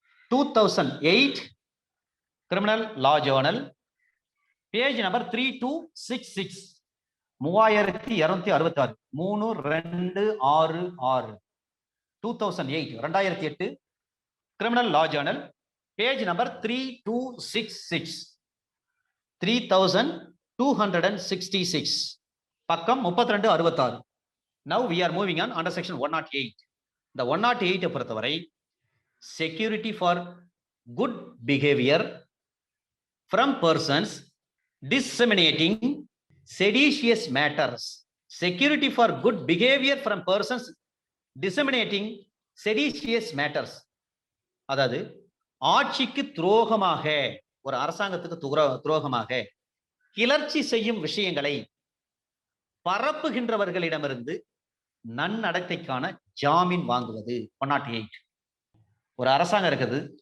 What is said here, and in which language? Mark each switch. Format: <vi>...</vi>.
<ta>2008 criminal லா Journal page number 3266, 3266, 3266, 2008 criminal லா Journal page number 3266, 3266, பக்கம் 3266.</ta> <en>Now we are moving on under section 108.</en> <ta>இந்த 108 பொறுத்தவரை</ta> <en>security for good behavior from persons disseminating seditious matters. Security for good behavior from persons disseminating seditious matters.</en> <ta>அதாவது ஆட்சிக்கு துரோகமாக, ஒரு அரசாங்கத்துக்கு துரோகமாக கிளர்ச்சி செய்யும் விஷயங்களை பரப்புகின்றவர்களிடமிருந்து நன்னடத்தைக்கான ஜாமீன் வாங்குவது 108. ஒரு அரசாங்கம் இருக்குது.</ta>